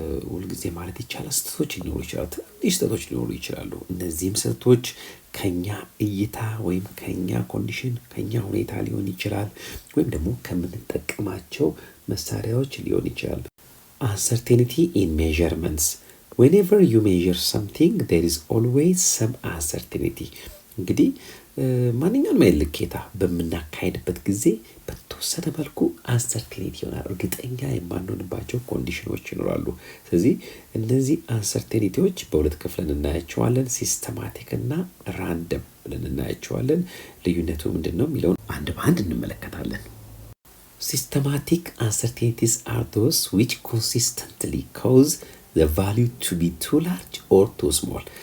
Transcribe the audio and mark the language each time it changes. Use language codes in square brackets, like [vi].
[am] ሁልጊዜ ማለት ይቻላል ስህተቶች ሊኖሩ ይችላሉ። ትንሽ ስህተቶች ሊኖሩ ይችላሉ። እነዚህም ስህተቶች ከኛ እይታ ወይም ከኛ ኮንዲሽን ከኛ ሁኔታ ሊሆን ይችላል፣ ወይም ደግሞ ከምንጠቀማቸው መሳሪያዎች ሊሆን ይችላል። [en] Uncertainty in measurements. Whenever you measure something, there is always some uncertainty. [am] እንግዲህ ማንኛውንም ልኬታ በምናካሄድበት ጊዜ በተወሰነ መልኩ አንሰርቴኒቲ ይሆናል። እርግጠኛ የማንሆንባቸው ኮንዲሽኖች ይኖራሉ። ስለዚህ እነዚህ አንሰርቴኒቲዎች በሁለት ክፍለን እናያቸዋለን። ሲስተማቲክ እና ራንደም ብለን እናያቸዋለን። ልዩነቱ ምንድነው የሚለውን አንድ በአንድ እንመለከታለን። [en] Systematic uncertainties are those which consistently cause the value to be too large or too small.